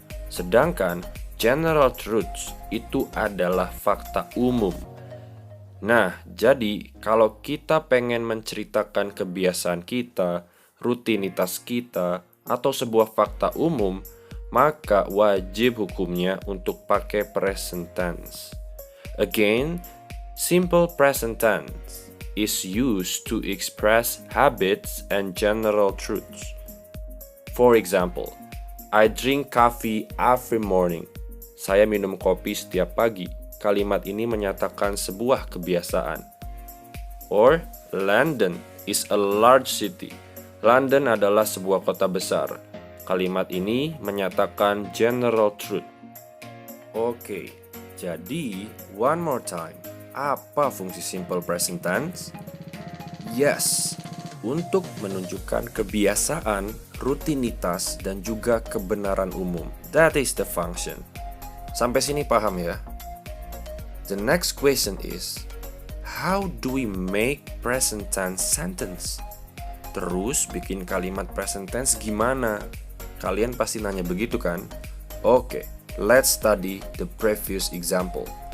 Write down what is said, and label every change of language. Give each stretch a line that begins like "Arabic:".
Indonesian: Sedangkan general truths itu adalah fakta umum. Nah, jadi kalau kita pengen menceritakan kebiasaan kita, rutinitas kita, atau sebuah fakta umum, maka wajib hukumnya untuk pakai present tense.
English: Again, simple present tense is used to express habits and general truths. For example, I drink coffee every morning.
Indonesian: Saya minum kopi setiap pagi. Kalimat ini menyatakan sebuah kebiasaan.
English: Or, London is a large city.
Indonesian: London adalah sebuah kota besar. Kalimat ini menyatakan general truth. Oke, jadi
English: one more time.
Indonesian: Apa fungsi simple present tense? Yes, untuk menunjukkan kebiasaan, rutinitas, dan juga kebenaran umum.
English: That is the function.
Indonesian: Sampai sini paham ya?
English: The next question is, how do we make present tense sentence?
Indonesian: Terus bikin kalimat present tense gimana? Kalian pasti nanya begitu kan?
English: Oke, let's study the previous example.